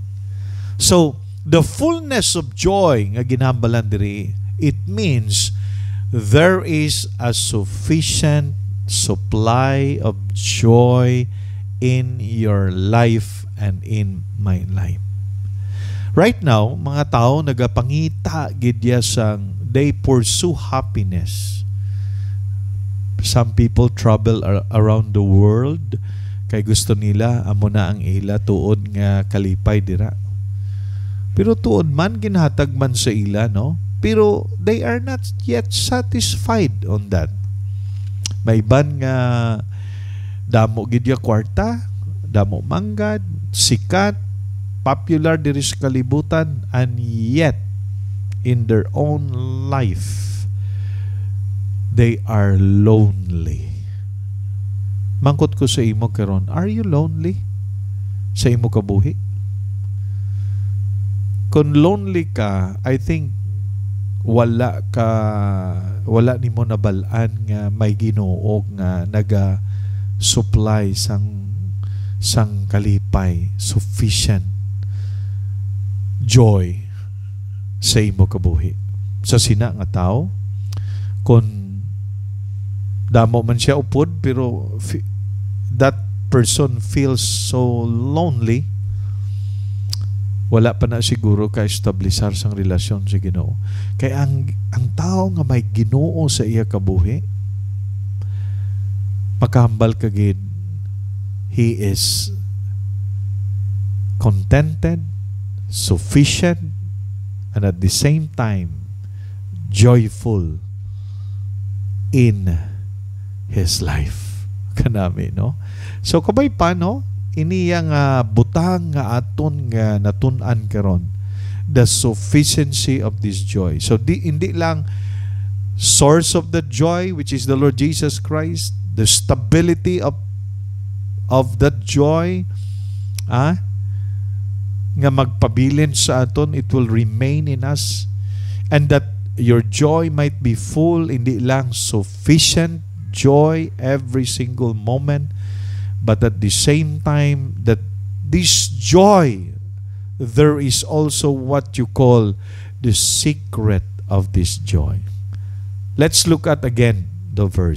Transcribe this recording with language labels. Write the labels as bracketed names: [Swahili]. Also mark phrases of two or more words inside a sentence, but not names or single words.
[English] So, the fullness of joy [Hiligaynon] nga ginambalan diri, [English] it means there is a sufficient supply of joy in your life and in my life. Right now, [Hiligaynon] mga tao nagapangita gidya sang [English] they pursue happiness. Some people travel around the world [Hiligaynon] kay gusto nila amo na ang ila tuod nga kalipay dira. Pero tuod man ginhatag man sa ila, no? [English] Pero they are not yet satisfied on that. [Hiligaynon] May iban nga damo gidya kwarta, damo manggad, sikat, popular diri sa kalibutan, [English] and yet in their own life they are lonely. [Hiligaynon] Mangkot ko sa imo karon, [English] are you lonely [Hiligaynon] sa imo kabuhi? Kung lonely ka, [English] I think [Hiligaynon] wala nimo nabalaan nga may Ginoo nga naga-supply sang kalipay, [English] sufficient joy [Hiligaynon] sa imo kabuhi. Sa sina nga tao, kung damo man siya upod pero [English] that person feels so lonely, [Hiligaynon] wala pa na siguro ka-establisar sang relasyon sa Ginoo. Kaya ang tao nga may Ginoo sa iya kabuhi, makahambal kagid, [English] he is contented, sufficient, and at the same time joyful in his life. [Hiligaynon] Kanami, no? So kabay pa, no? Iniya nga butang nga aton nga natun-an karon, [English] the sufficiency of this joy. So [Hiligaynon] hindi lang [English] source of the joy, which is the Lord Jesus Christ, the stability of that joy, [Hiligaynon] nga magpabilin sa aton, [English] it will remain in us, and that your joy might be full, [Hiligaynon] hindi lang [English] sufficient joy every single moment, but at the same time that this joy, there is also what you call the secret of this joy. Let's look at again the verse.